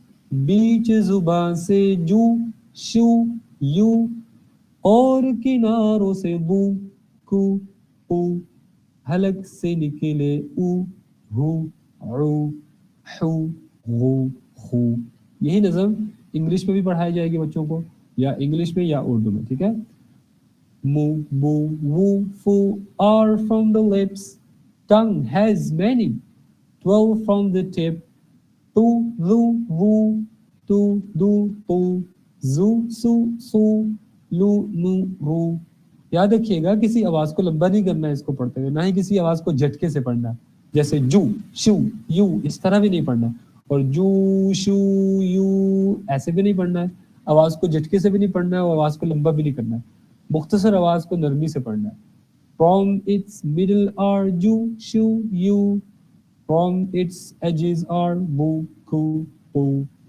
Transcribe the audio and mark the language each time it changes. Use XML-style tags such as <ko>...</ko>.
<ur>بیچ زباں سے جو شو یو، اور کناروں سے بو کو او، حلق سے نکلے او ہو عو حو غو خو. یہی نظم انگلش میں بھی پڑھائی جائے گی بچوں کو، یا انگلش میں یا اردو میں. ٹھیک ہے.</ur> <en>Mo, bo, woo, foo are from the lips. Tongue has many, 12 from the tip. Tu, lu, woo, tu, du, tu, zu, su, su, lu, nu, ru.</en> <ur>یاد رکھیے گا کسی آواز کو لمبا نہیں کرنا ہے اس کو پڑھتے ہوئے، نہ ہی کسی آواز کو جھٹکے سے پڑھنا ہے. جیسے جو شو یو اس طرح بھی نہیں پڑھنا، اور جو شو یو ایسے بھی نہیں پڑھنا ہے. آواز کو جھٹکے سے بھی نہیں پڑھنا ہے اور آواز کو لمبا بھی نہیں کرنا ہے. مختصر آواز کو نرمی سے پڑھنا ہے.</ur> <en>From its middle are ju, shu, you. From its edges are bu, ku, pu.</en>